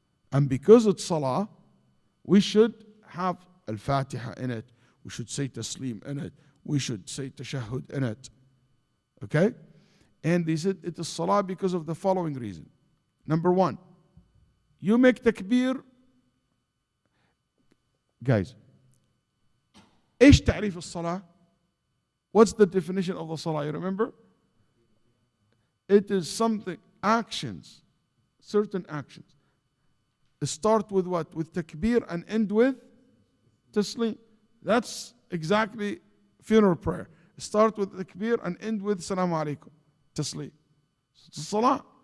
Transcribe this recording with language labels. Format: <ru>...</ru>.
<en>And because it's salah, we should have al-Fatiha in it. We should say taslim in it. We should say tashahhud in it. Okay? And they said it is salah because of the following reason. Number one, you make takbir. Guys,</en> <ar>ايش تعريف الصلاة?</ar> <en>What's the definition of the salah? You remember? It is something, actions, certain actions. Start with what? With takbir and end with taslim. That's exactly funeral prayer. Start with takbir and end with salamu alaikum, taslim. It's salah.</en>